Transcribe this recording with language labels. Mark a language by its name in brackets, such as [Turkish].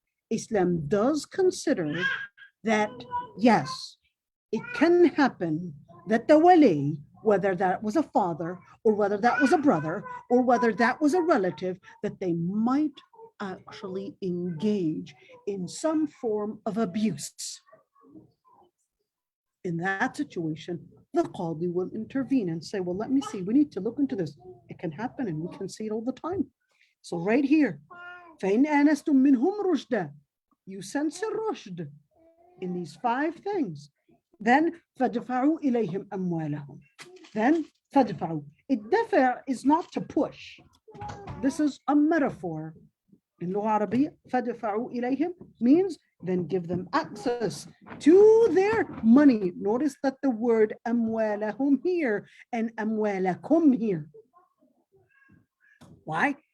[English] Islam does consider that, yes, it can happen that the wali, whether that was a father or whether that was a brother or whether that was a relative, that they might actually engage in some form of abuse. In that situation, the Qadi will intervene and say, well, let me see, we need to look into this. It can happen and we can see it all the time. So right here, [Arabic] فَإِنْ آنَسْتُم مِّنْهُمْ رُشْدًا, [English] you sense a rushd in these 5 things. Then [Arabic] فَدْفَعُوا إِلَيْهِمْ أَمْوَالَهُم. [English] Then فَدْفَعُوا. الدفع is not to push. This is a metaphor. In Lugha Arabiya, [Arabic] فَدْفَعُوا إِلَيْهِمْ [English] means then give them access to their money. Notice that the word أَمْوَالَهُم here and أَمْوَالَكُمْ here. Why?